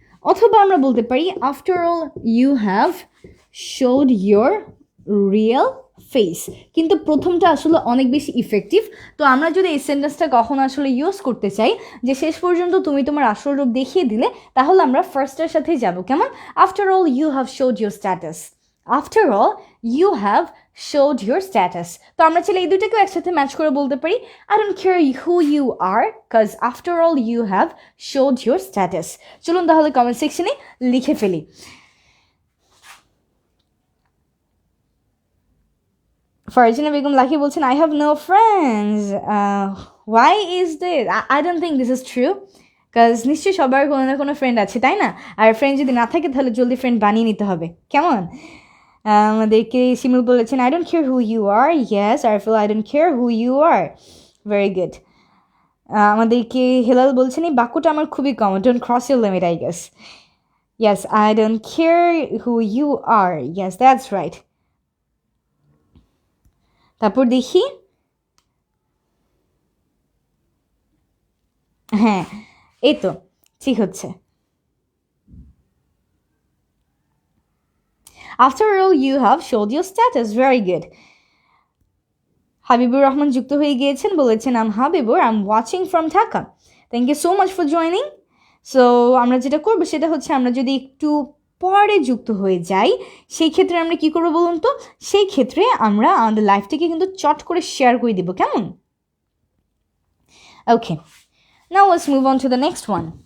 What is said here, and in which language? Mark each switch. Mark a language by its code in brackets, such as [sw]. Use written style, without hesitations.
[bn] অথবা আমরা বলতে পারি [en] after all you have showed your real face, [bn] কিন্তু প্রথমটা আসলে অনেক বেশি ইফেক্টিভ। তো আমরা যদি এই সেন্টেন্সটা কখনো আসলে ইউজ করতে চাই যে শেষ পর্যন্ত তুমি তোমার আসল রূপ দেখিয়ে দিলে, তাহলে আমরা ফার্স্টের সাথেই যাব, কেমন? [en] After all you have showed your status, after all you have showed your status। [bn] তো আমরা চাইলে এই দুইটাকেও একসাথে ম্যাচ করে বলতে পারি [en] I don't care who you are cause after all you have showed your status। [bn] চলুন তাহলে কমেন্ট সেকশনে লিখে ফেলি। [en] Farzana Begum Lucky [bn] বলছেন [en] I have no friends, why is this? I don't think this is true [bn] কাজ নিশ্চয়ই সবার কোনো না কোনো ফ্রেন্ড আছে, তাই না? আর ফ্রেন্ড যদি না থাকে তাহলে জলদি ফ্রেন্ড বানিয়ে নিতে হবে, কেমন? আমাদেরকে শিমুল বলেছেন [en] I don't care who you are, yes Ariful I don't care who you are, very good। [bn] আমাদেরকে হেলাল বলছেন এই বাক্যটা আমার খুবই common, [en] don't cross your limit I guess, yes I don't care who you are, yes that's right। [bn] তারপর দেখি, হ্যাঁ এই তো ঠিক হচ্ছে। [en] After all you have showed your status, very good। Habibur Rahman [bn] যুক্ত হয়ে গিয়েছেন, বলেছেন [en] I'm Habibur, I'm watching from Dhaka, thank you so much for joining। [bn] So আমরা যেটা করবো সেটা হচ্ছে আমরা যদি একটু পরে যুক্ত হয়ে যাই সেই ক্ষেত্রে আমরা কি করবো বলুন তো, সেই ক্ষেত্রে আমরা আমাদের লাইফটাকে কিন্তু চট করে শেয়ার করে দিব, কেমন? [en] Okay, now let's move on to the next one.